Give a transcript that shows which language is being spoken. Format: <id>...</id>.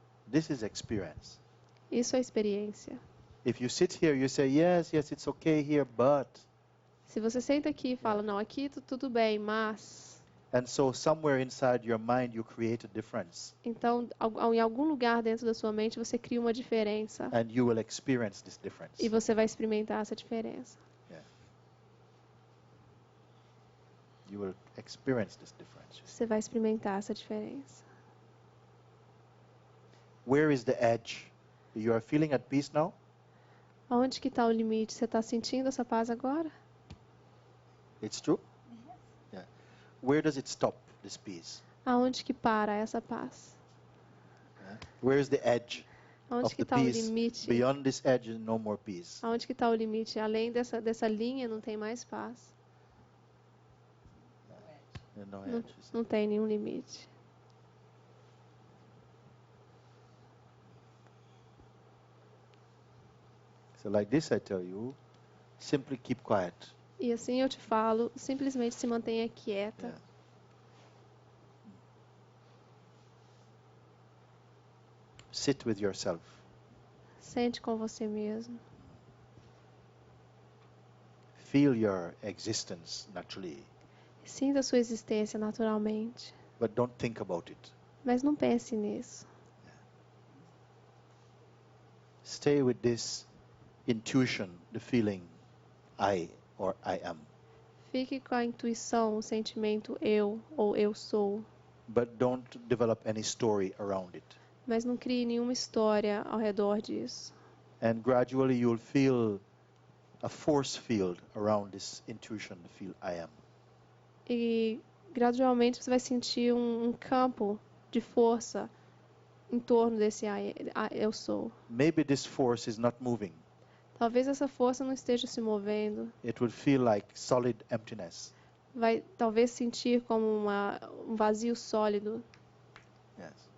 <en>This is experience.</en> <pt>Isso é experiência.</pt> <en>If you sit here, you say, yes, it's okay here, but.</en> <pt>Se você senta aqui e fala, não, aqui tudo bem, mas...</pt> <en>And so somewhere inside your mind, you create a difference.</en> <pt>Então, em algum lugar dentro da sua mente, você cria uma diferença.</pt> <en>And you will experience this difference.</en> <pt>E você vai experimentar essa diferença.</pt> <en>You will experience this difference.</en> <pt>Você vai experimentar essa diferença.</pt> <en>Where is the edge? You are feeling at peace now?</en> <pt>Aonde que está o limite? Você está sentindo essa paz agora?</pt> <en>It's true? Yeah. Where does it stop, this peace?</en> <pt>Aonde que para essa paz?</pt> <en>Yeah. Where is the edge</en> <pt>Aonde</pt> <en>of</en> <pt>que</pt> <en>the</en> <pt>está o</pt> <en>peace?</en> <pt>limite?</pt> <en>Beyond this edge, no more peace.</en> <pt>Aonde que está o limite? Além dessa linha, não tem mais paz.</pt> <en>No</en> <pt>Não,</pt> <en>edge.</en> <pt>não tem nenhum limite.</pt> <en>So like this, I tell you, simply keep quiet.</en> <pt>E assim eu te falo, simplesmente se mantenha quieta.</pt> <en>Yeah. Sit with yourself.</en> <pt>Sente com você mesmo.</pt> <en>Feel your existence naturally,</en> <pt>Sinta a sua existência naturalmente.</pt> <en>but don't think about it.</en> <pt>Mas não pense nisso.</pt> <en>Stay with this intuition, the feeling I or I am.</en> <pt>Fique com a intuição, o sentimento eu ou eu sou.</pt> <en>But don't develop any story around it.</en> <pt>Mas não crie nenhuma história ao redor disso.</pt> <en>And gradually you'll feel a force field around this intuition, the feel I am.</en> <pt>E gradualmente você vai sentir um campo de força em torno desse eu sou.</pt> <en>Maybe this force is not moving.</en> <pt>Talvez essa força não esteja se movendo.</pt> <en>It will feel like solid emptiness.</en> <pt>Vai talvez sentir como um vazio sólido.</pt> <en>Yes.</en>